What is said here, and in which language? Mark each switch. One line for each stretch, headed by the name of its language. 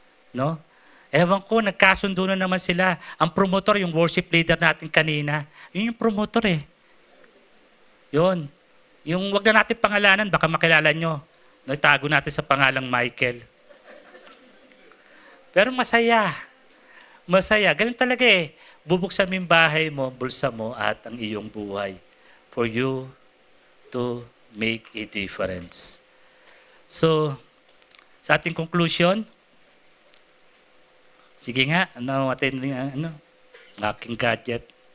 Filipino: No? Ewan ko, nagkasundo na naman sila. Ang promotor, yung worship leader natin kanina, yun yung promotor eh. Yun. Yung wag na natin pangalanan, baka makilala nyo. No, itago natin sa pangalang Michael. Pero masaya. Masaya. Ganun talaga eh. Bubuksan mo yung bahay mo, bulsa mo, at ang iyong buhay.
English: For you to make a difference.
Filipino: So, sa ating conclusion, sige nga, ang aking gadget.